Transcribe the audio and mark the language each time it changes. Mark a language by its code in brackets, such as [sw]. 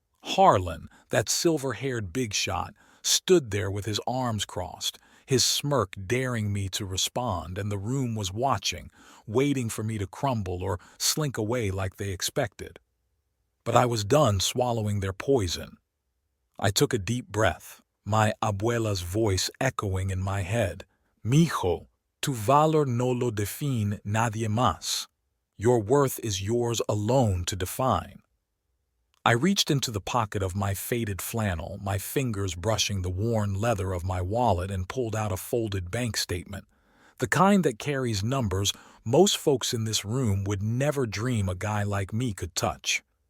[en] Harlan, that silver-haired big shot, stood there with his arms crossed, his smirk daring me to respond, and the room was watching, waiting for me to crumble or slink away like they expected. But I was done swallowing their poison. I took a deep breath, my abuela's voice echoing in my head. [es] Mijo, tu valor no lo define nadie más. [en] Your worth is yours alone to define. I reached into the pocket of my faded flannel, my fingers brushing the worn leather of my wallet, and pulled out a folded bank statement, the kind that carries numbers most folks in this room would never dream a guy like me could touch.